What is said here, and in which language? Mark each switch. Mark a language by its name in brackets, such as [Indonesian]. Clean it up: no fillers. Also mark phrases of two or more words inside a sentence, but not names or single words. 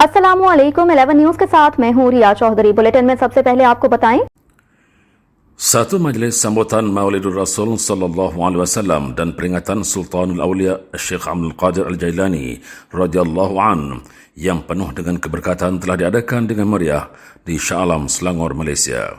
[Hindi] अस्सलामुअलैकुम 11 न्यूज के साथ मैं हूं रिया चौधरी। बुलेटिन में सबसे पहले आपको बताएं। [Malay] Satu majlis sambutan Maulidur Rasul [Arabic] صلى الله عليه وسلم [Malay] dan peringatan Sultanul Aulia Syekh Abdul Qadir Al-Jailani [Arabic] رضي الله عن [Malay] yang penuh dengan keberkatan telah diadakan dengan meriah di Shah Alam, Selangor, Malaysia.